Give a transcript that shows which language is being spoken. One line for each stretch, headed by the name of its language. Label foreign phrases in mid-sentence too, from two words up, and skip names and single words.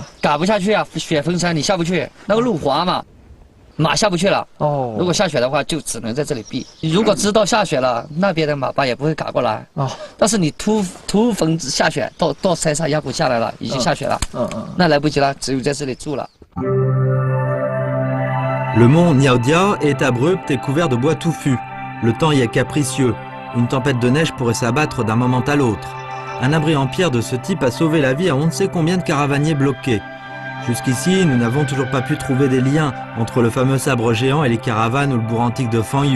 Chinese: 赶不下去啊，雪封山你下不去，那个路滑嘛，马下不去了。哦，如果下雪的话，就只能在这里避。如果知道下雪了，那边的马班也不会赶过来。哦，但是你突逢下雪，到山上压不下来了，已经下雪了。那来不及了，只有在这里住了。
French: Le mont Niaodia est abrupt et couvert de bois touffus. Le temps y est capricieux. Une tempête de neige pourrait s'abattre d'un moment à l'autre. Un abri en pierre de ce type a sauvé la vie à on ne sait combien de caravaniers bloqués. Jusqu'ici, nous n'avons toujours pas pu trouver des liens entre le fameux sabre géant et les caravanes ou le bourg antique de Fanyu.